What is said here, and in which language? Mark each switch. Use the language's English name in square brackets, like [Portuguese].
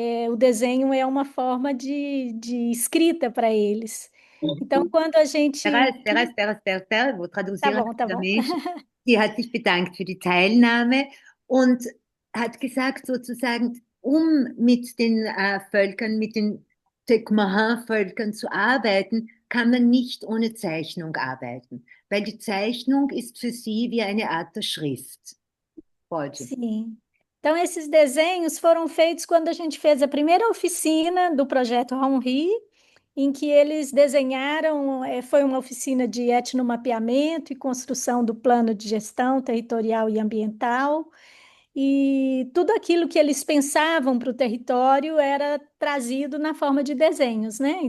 [Portuguese] O desenho é uma forma de escrita para eles. Então, quando a gente... Espera, vou Tá traduzir bom, tá bom. rapidamente. [German] Sie hat sich bedankt für die Teilnahme und hat gesagt, sozusagen, mit den Völkern, mit den Tecmaha-Völkern zu arbeiten, kann man nicht ohne Zeichnung arbeiten, weil die Zeichnung ist für sie wie eine Art der Schrift. [Portuguese] Pode. Sim. Então, esses desenhos foram feitos quando a gente fez a primeira oficina do projeto Honri, em que eles desenharam, foi uma oficina de etnomapeamento e construção do plano de gestão territorial e ambiental, e tudo aquilo que eles pensavam para o território era trazido na forma de desenhos, né?